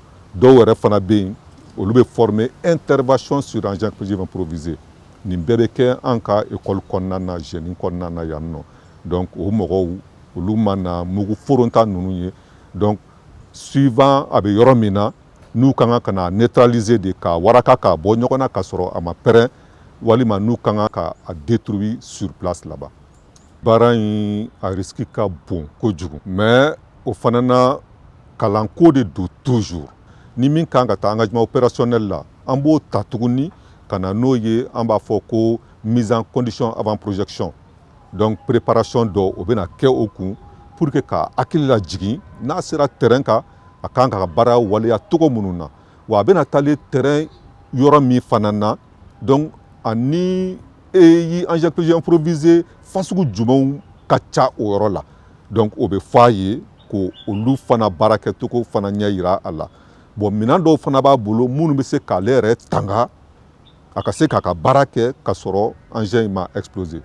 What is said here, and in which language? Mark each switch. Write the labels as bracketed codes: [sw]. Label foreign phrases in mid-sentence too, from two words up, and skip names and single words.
[bm] Dɔw yɛrɛ fana bɛ yen olu bɛ [fr] former intervention sur engin explosif improvisé [bm] nin bɛɛ bɛ kɛ an ka école kɔnɔna na génie kɔnɔna na yan nɔ donc o mɔgɔw olu mana mugu foronta ninnu ye [fr] donc suivant [bm] a bɛ yɔrɔ min na n'u ka kan ka na neutraliser de ka waraka k'a bɔ ɲɔgɔn na ka sɔrɔ a ma pɛrɛn. Walima nous kan ka a [fr] détruire sur place là-bas. [bm] Baara in a risque ka bon kojugu mais o fana na kalanko de do toujours ni min kan ka ta [fr] engagement opérationnel [bm] la an b'o ta tuguni ka na n'o ye an b'a fɔ ko [fr] mise en condition avant projection donc préparation [bm] dɔ o bɛna kɛ o kun [fr] pour que [bm] ka hakili lajigin n'a sera terrain kan a kan ka baara waleya cogo minnu na wa a bɛna taalen terrain yɔrɔ min fana na donc ani [fr] engin explosif improvisé [bm] fasugu jumɛnw ka ca o yɔrɔ la donc o bɛ fɔ a ye ko olu fana baara kɛcogo fana ɲɛ yira a la bon minɛn dɔw fana b'a bolo minnu bɛ se k'ale yɛrɛ tanga a ka se k'a ka baara kɛ ka sɔrɔ engin in ma exploser.